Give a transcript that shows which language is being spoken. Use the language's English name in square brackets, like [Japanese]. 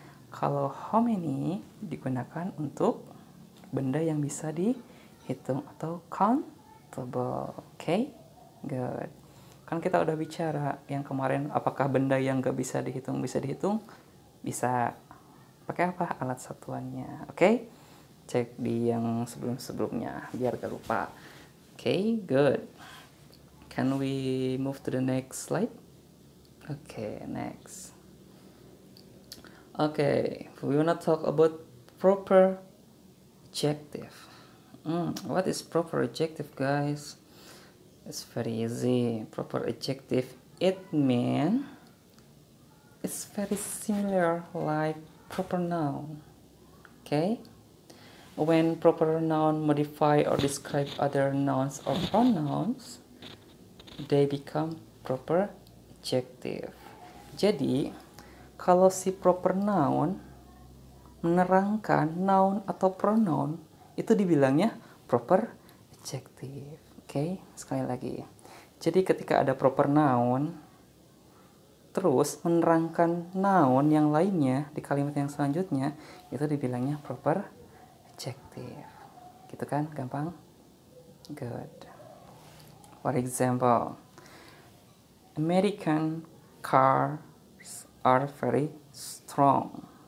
[Indonesian] Kalau [English] how many [Indonesian] digunakan untuk benda yang bisa dihitung atau countable. [English] Okay, good. [Indonesian] Kan kita udah bicara yang kemarin, apakah benda yang gak bisa dihitung bisa dihitung? Bisa. Pakai apa? Alat satuannya. Oke? Cek di yang sebelum-sebelumnya biar gak lupa. [English] Oke, good. Can we move to the next slide? Okay, next. Okay, we wanna talk about proper adjective. What is proper adjective, guys? It's very easy. Proper adjective, it means it's very similar like proper noun. Okay? When proper noun modify or describe other nouns or pronouns, they become proper adjective. [Indonesian] Jadi, kalau si proper noun menerangkan noun atau pronoun, itu dibilangnya proper adjective. Oke, sekali lagi. Jadi ketika ada proper noun, terus menerangkan noun yang lainnya di kalimat yang selanjutnya, itu dibilangnya proper adjective. Gitu kan, gampang? Good. [English] For example, American cars are very strong.